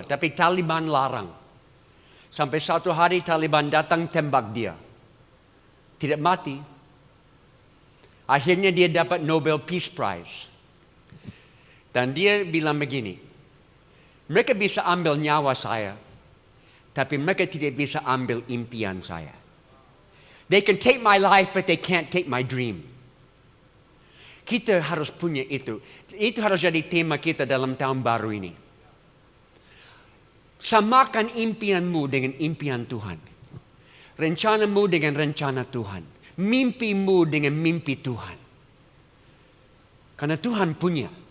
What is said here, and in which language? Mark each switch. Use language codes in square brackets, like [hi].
[id] Tapi Taliban larang. Sampai satu hari Taliban datang tembak dia. Tidak mati. Akhirnya dia dapat Nobel Peace Prize. Dan dia bilang begini, mereka bisa ambil nyawa saya, tapi mereka tidak bisa ambil impian saya. [en] They can take my life, but they can't take my dream. [id] Kita harus punya itu. Itu harus jadi tema kita dalam tahun baru ini. Samakan impianmu dengan impian Tuhan. Rencanamu dengan rencana Tuhan. Mimpimu dengan mimpi Tuhan. Karena Tuhan punya.